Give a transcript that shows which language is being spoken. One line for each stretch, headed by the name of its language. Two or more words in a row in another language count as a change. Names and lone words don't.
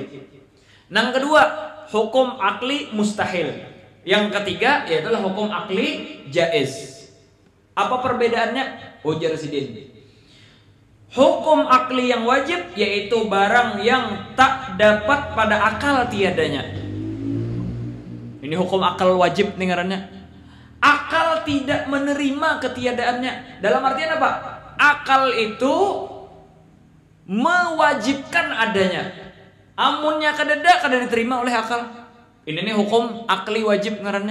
Banjar: Nang kedua, hukum akli mustahil.
Indonesian: Yang ketiga yaitu hukum akli jaiz. Apa perbedaannya? Ujar sidin. Hukum akli yang wajib yaitu barang yang tak dapat pada akal tiadanya. Ini hukum akal wajib nih ngarannya. Akal tidak menerima ketiadaannya. Dalam artian apa? Akal itu mewajibkan adanya.
Banjar: Amunnya kada diterima oleh akal. Ini nih hukum akli wajib ngarannya.